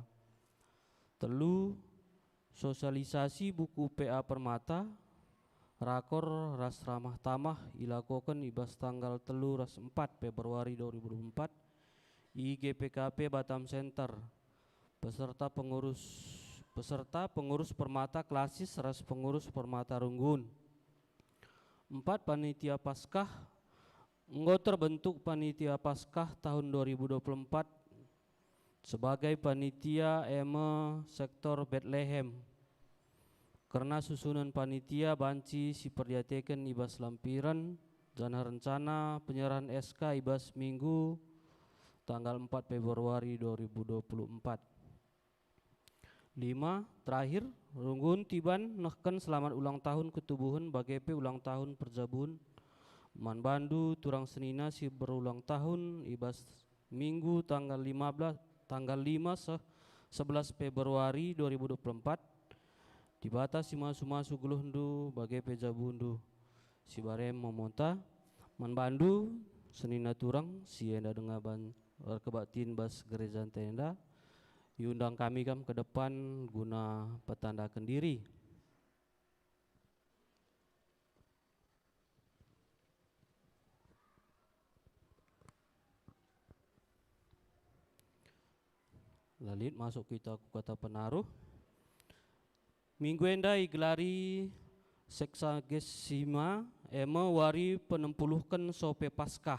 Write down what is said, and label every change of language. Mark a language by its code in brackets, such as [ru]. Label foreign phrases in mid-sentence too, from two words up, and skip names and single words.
[btx] Telu, sosialisasi buku PA Permata rakor ras ramah tamah ilakokan ibas tanggal telu ras 4 Februari 2024 i GPKP Batam Center. [id] Peserta pengurus Permata Klasis ras pengurus Permata Runggun. 4, panitia Paskah. Terbentuk panitia Paskah tahun 2024 sebagai panitia sektor Bethlehem. Karena susunan panitia [btx] banci si perdiateken ibas lampiran [id] dan rencana penyerahan SK ibas Minggu tanggal 4 Februari 2024. 5, terakhir Runggun Tiban nehken selamat ulang tahun ketubuhan BGP ulang tahun perjabun [btx] Man Bandu Turang Senina si berulang tahun ibas Minggu tanggal 11 Februari 2024 di batas si masu guluhndu BGP Jabundu si barem memonta Man Bandu Senina Turang si enda dengaban kebatin bas gereja tenda diundang kami ke depan guna petandakan diri. [id] Lalit masuk kita ke kata penaruh. [btx] Minggu enda igelari Seksagesima wari penempuluhkan sope Paskah.